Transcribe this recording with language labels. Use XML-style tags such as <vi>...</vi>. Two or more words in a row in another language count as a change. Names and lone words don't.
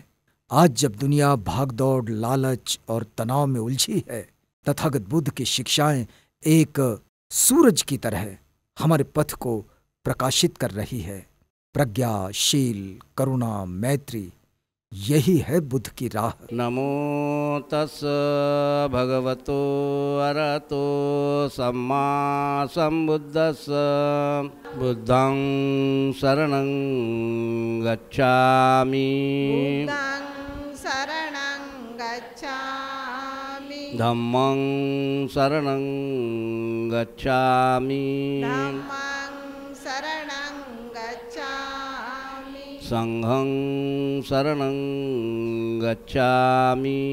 <hi>आज जब दुनिया भागदौड़, लालच और तनाव में उलझी है, तथागत बुद्ध की शिक्षाएं एक सूरज की तरह हमारे पथ को प्रकाशित कर रही है। प्रज्ञा, शील, करुणा, मैत्री, यही है बुद्ध की राह।</hi> <pi>नमो तस् भगवतो अरहतो सम्मा सम्बुद्धस्स बुद्धं शरणं गच्छामि धम्मं शरणं गच्छामि संघं शरणं गच्छामि</pi>